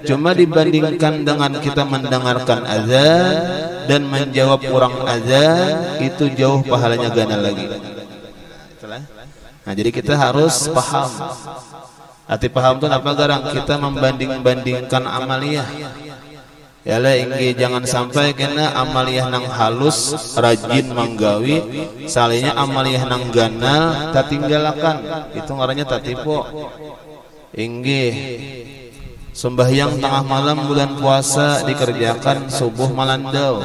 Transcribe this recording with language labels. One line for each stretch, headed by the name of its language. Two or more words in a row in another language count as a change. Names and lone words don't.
Indonesian: Cuma dibandingkan dengan kita mendengarkan azan dan menjawab orang azan, itu jauh pahalanya ganal lagi. Nah, jadi kita harus paham. Arti paham itu apa garang? Kita membanding-bandingkan amaliyah.
Banjar: Ya lah, jangan sampai kena amaliyah nang halus rajin menggawi, salahnya amaliyah nang ganal tak tinggalakan. Itu ngarannya tatipo. Sembahyang tengah malam bulan puasa dikerjakan subuh malandau.